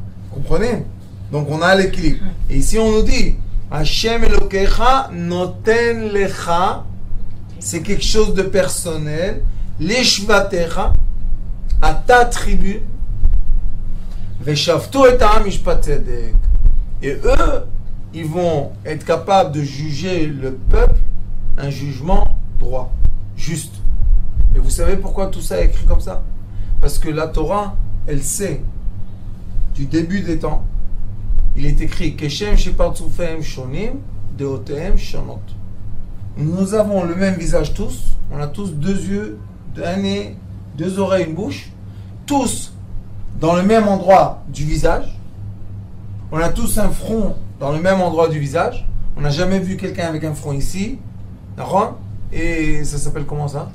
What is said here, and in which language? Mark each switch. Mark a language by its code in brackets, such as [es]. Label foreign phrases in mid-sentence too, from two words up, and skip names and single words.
[fr] Comprenez? Donc on a l'équilibre. Et ici on nous dit [he] ה׳ אלוקיך נותן לך, [fr] c'est quelque chose de personnel. Leshvatecha, à ta tribu. [he] ושפטו את העם משפט צדק. [fr] Et eux, ils vont être capables de juger le peuple un jugement droit, juste. Et vous savez pourquoi tout ça est écrit comme ça? Parce que la Torah, elle sait du début des temps, il est écrit [he] כשם שפרצופיהם שונים דעותיהם שונות. [fr] Nous avons le même visage tous, on a tous deux yeux, un nez, deux oreilles, une bouche, tous dans le même endroit du visage. On a tous un front dans le même endroit du visage. On n'a jamais vu quelqu'un avec un front ici, et ça s'appelle comment ça?